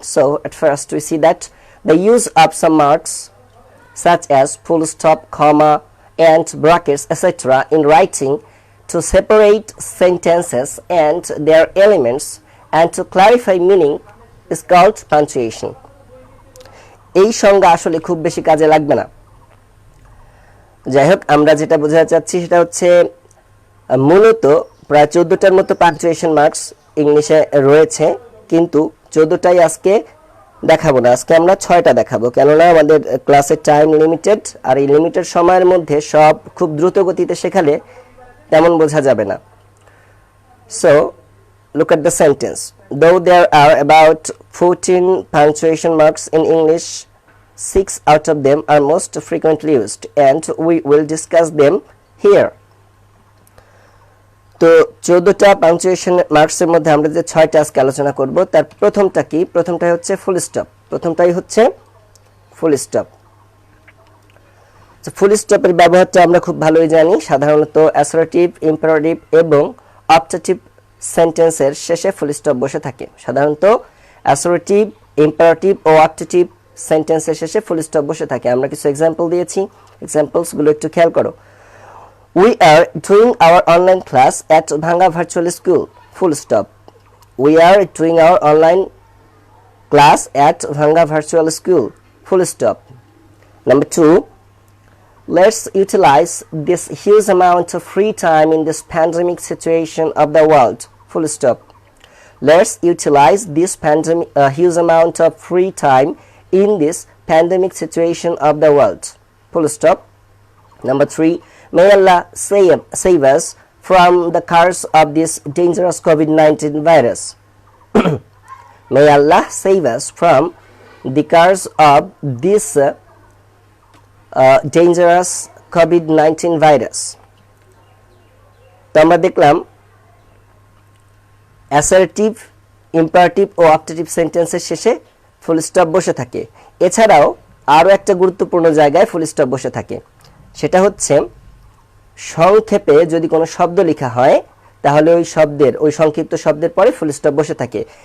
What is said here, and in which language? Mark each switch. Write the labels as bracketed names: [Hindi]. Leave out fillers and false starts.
[English] So at first we see that the use of some marks such as full stop, comma and brackets etc. in writing to separate sentences and their elements and to clarify meaning is called punctuation. [Bangla] এই সংজ্ঞা আসলে খুব বেশি কাজে লাগবে না। যাই হোক, আমরা যেটা বোঝাতে চাচ্ছি সেটা হচ্ছে মূলত প্রায় 14টার মতো পাঞ্চুয়েশন মার্কস ইংলিশে রয়েছে, কিন্তু 14টাই আজকে দেখাবো না। আজকে আমরা 6টা দেখাবো, কেননা আমাদের ক্লাসের টাইম লিমিটেড, আর এই লিমিটেড সময়ের মধ্যে সব খুব দ্রুত গতিতে শেখালে তেমন বোঝা যাবে না। [English] So look at the sentence. Though there are about 14 punctuation marks in English, 6 out of them are most frequently used and we will discuss them here. [Bangla] তো 14টা পাংচুয়েশন মার্কসের মধ্যে আমরা যে 6টা আজকে আলোচনা করব তার প্রথমটা কি? প্রথমটাই হচ্ছে ফুল স্টপ। প্রথমটাই হচ্ছে ফুল স্টপ। ফুল স্টপের ব্যবহারটা আমরা খুব ভালোই জানি। সাধারণত অ্যাসার্টিভ, ইম্পারেটিভ এবং অবজেক্টিভ সেন্টেন্সের শেষে ফুল স্টপ বসে থাকে। সাধারণত অ্যাসার্টিভ, ইম্পারেটিভ ও অবজেক্টিভ সেন্টেন্সের শেষে ফুল স্টপ বসে থাকে। আমরা কিছু এক্সাম্পল দিয়েছি, এক্সাম্পলসগুলো একটু খেয়াল করো। [English] We are doing our online class at Bhanga Virtual School. Full stop. We are doing our online class at Bhanga Virtual School. Full stop. Number 2. Let's utilize this huge amount of free time in this pandemic situation of the world. Full stop. Let's utilize this huge amount of free time in this pandemic situation of the world. Full stop. Number 3. May Allah save us from the curse of this dangerous COVID-19 virus. May Allah save us from the curse of this dangerous COVID-19 virus. [Bangla] তো আমরা দেখলাম assertive, imperative ও objective সেন্টেন্সের শেষে full stop বসে থাকে। এছাড়াও আরও একটা গুরুত্বপূর্ণ জায়গায় ফুল স্টপ বসে থাকে, সেটা হচ্ছে সংক্ষেপে যদি কোনো শব্দ লেখা হয় তাহলে ওই সংক্ষিপ্ত শব্দের পরে ফুল স্টপ বসে থাকে।